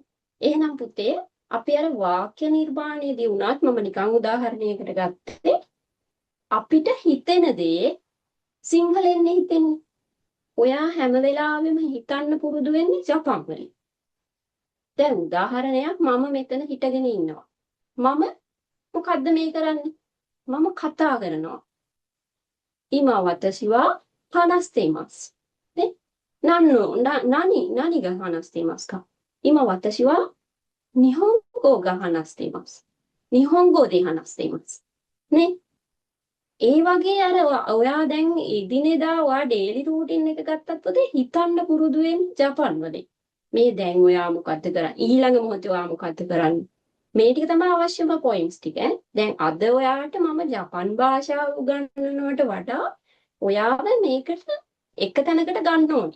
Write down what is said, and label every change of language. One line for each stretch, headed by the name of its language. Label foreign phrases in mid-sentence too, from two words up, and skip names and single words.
Sinhala: එහෙනම් පුතේ අපි අර වාක්‍ය නිර්මාණයේදී වුණත් මම නිකන් උදාහරණයකට ගත්තේ අපිට හිතෙන දේ සිංහලෙන් හිතෙන්නේ. ඔයා හැම වෙලාවෙම හිතන්න පුරුදු වෙන්නේ ජපන් වලින්. දැන් උදාහරණයක් මම මෙතන හිටගෙන ඉන්නවා. මම මොකද්ද මේ කරන්නේ? මම කතා කරනවා.
Japanese: 今私は話しています。ね? 何が話していますか？今私は日本語が話しています. 日本語で話しています. නේ?
Sinhala: ඒ වගේ අර ඔයා දැන් එදිනෙදා ඔයා
English: daily routine
Sinhala: එක ගත්තත් පොතේ හිතන්න පුරුදු වෙන්නේ ජපන් වලින්. මේ දැන් ඔයා මොකද්ද කරන්නේ? ඊළඟ මොහොතේ ඔයා මොකද්ද කරන්නේ? මේ ටික තමයි අවශ්‍යම පොයින්ට්ස් ටික. දැන් අද ඔයාට මම ජපන් භාෂාව උගන්වනවට වඩා ඔයාව මේකට එක තැනකට ගන්න ඕනේ.